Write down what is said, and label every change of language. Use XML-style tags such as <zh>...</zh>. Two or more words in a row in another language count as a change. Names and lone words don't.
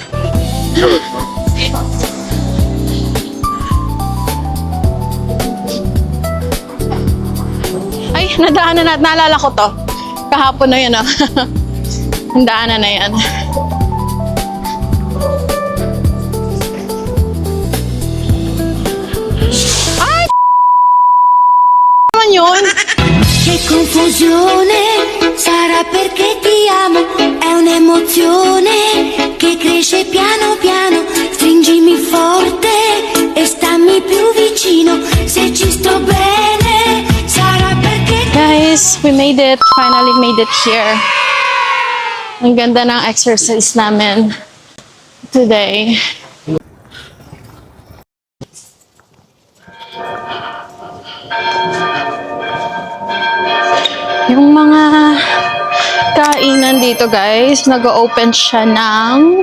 <tl>Ay, nadaanan na. Naalala ko to. Kahapon na yan, ah. Ang daanan na yan. Ay! Naman yun?</tl> <it>Che confusione, sarà perché ti amo, è un'emozione che cresce piano piano, stringimi forte e stammi più vicino, se ci sto bene, sarà perché</it> <en>Guys, we made it. Finally made it here.</en> <tl>Ang ganda ng exercise namin today. Yung mga kainan dito, guys, nag-open siya ng...</tl>